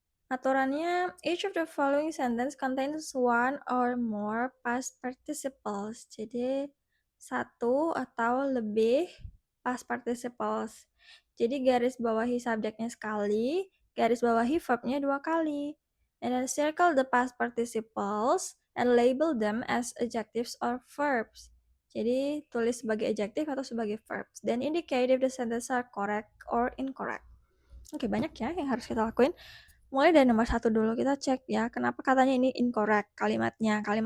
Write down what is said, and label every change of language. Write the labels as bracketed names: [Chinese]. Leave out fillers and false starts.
[English] Aturannya, each of the following sentence contains one or more past participles. [Indonesian] Jadi, satu atau lebih past participles. Jadi, garis bawahi subjeknya sekali, garis bawahi verbnya 2 kali. [English] And then circle the past participles and label them as adjectives or verbs. [Indonesian] Jadi, tulis sebagai adjective atau sebagai verbs. [English] Then indicate if the sentences are correct or incorrect. [Indonesian] Oke, banyak ya yang harus kita lakuin. Mulai dari nomor 1 dulu, kita cek ya, kenapa katanya ini incorrect kalimatnya.